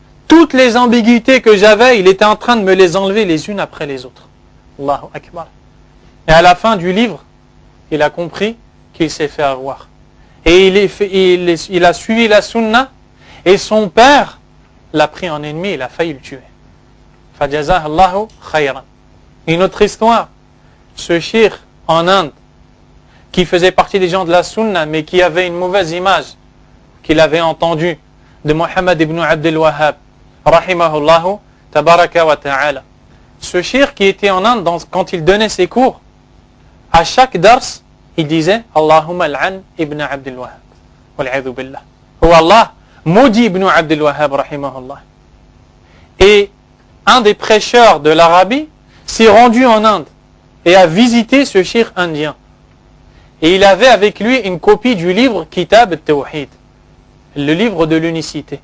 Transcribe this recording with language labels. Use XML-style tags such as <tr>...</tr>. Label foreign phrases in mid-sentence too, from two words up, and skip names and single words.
<fr>Toutes les ambiguïtés que j'avais, il était en train de me les enlever les unes après les autres.</fr> <ar>الله أكبر.</ar> <fr>Et à la fin du livre, il a compris qu'il s'est fait avoir. Et il a suivi la sunna, et son père l'a pris en ennemi, il a failli le tuer.</fr> <ar>فجزاه الله خيرا.</ar> <fr>Une autre histoire, ce shir en Inde, qui faisait partie des gens de la sunna, mais qui avait une mauvaise image, qu'il avait entendue de Muhammad ibn Abdul Wahhab,</fr> <ar>رحمه الله تبارك وتعالى.</ar> <fr>Ce shir qui était en Inde, quand il donnait ses cours, à chaque dars, il disait</fr> <ar>اللهم العن ابن عبد الوهاب. والعياذ بالله.</ar> <fr>Ou Allah, maudit ibn Abdul Wahhab, rahimahullah. Et un des prêcheurs de l'Arabie s'est rendu en Inde et a visité ce shir indien. Et il avait avec lui une copie du livre Kitab al-Tawhid, le livre de l'unicité.</fr>